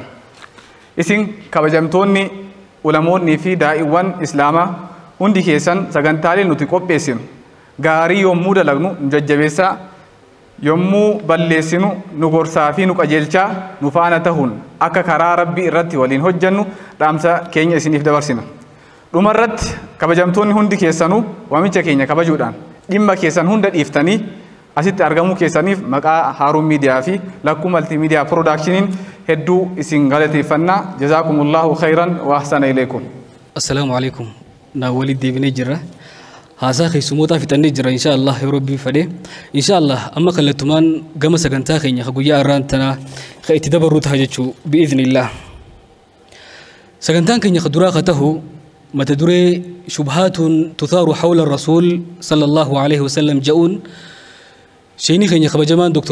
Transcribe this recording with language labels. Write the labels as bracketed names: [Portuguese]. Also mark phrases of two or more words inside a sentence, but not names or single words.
[Oromo] Isin kabajamtoonni ulamoonnii fi daa'iiwwan islaamaa hundi keessan sagantaalee nuti qopheessinu gaarii yommuu dalagnu nu jajjabeessaa yommuu balleessinu nu gorsaa fi nu qajeelchaa nu faana ta'uun akka karaa Rabbii irratti waliin hojjannu dhaamsa keenya isiniif dabarsina. Dhumarratti kabajamtoonni hundi keessanuu waamicha keenya kabajuudhaan dhimma keessan hunda dhiiftanii asitti argamuu keessaniif maqaa Haaruun Miidiyaa fi Lakkuu Maltiimiidiyaa Piroodaakshiniin hedduu isin galateeffannaa. [Arabic] جزاكم الله خيرا وأحسن إليكم. السلام عليكم. [Oromo] Na walid deebinee jirra. Haasaa keessumootaa fixannee jira inshaallah yoo Rabbii fedhe. Inshaallah amma kallattumaan gama sagantaa keenya guyyaa irraan tanaa ka itti dabarru ta'a jechuu bi'iidhnillah. Sagantaan keenya duraa ka tahu mata duree [Arabic] شبهات تثار حول الرسول صلى الله عليه وسلم [Oromo] ja'uun sheenii keenya kabajamaan Dr.